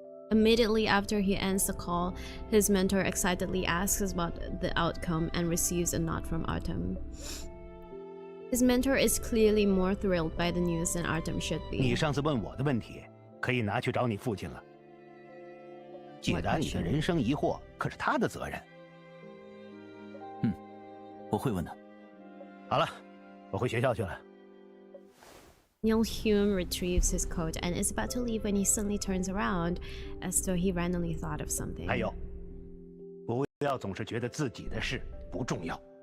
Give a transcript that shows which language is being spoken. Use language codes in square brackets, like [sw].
[en] Immediately after he ends the call, his mentor excitedly asks about the outcome and receives a nod from Artem. His mentor is clearly more thrilled by the news than Artem should be. [zh] 你上次问我的问题，可以拿去找你父亲了。解答你的人生疑惑，可是他的责任。我会问的。好了，我回学校去了。 [en] Neil Hume retrieves his coat and is about to leave when he suddenly turns around, as though he randomly thought of something. [zh] 还有，不要总是觉得自己的事不重要。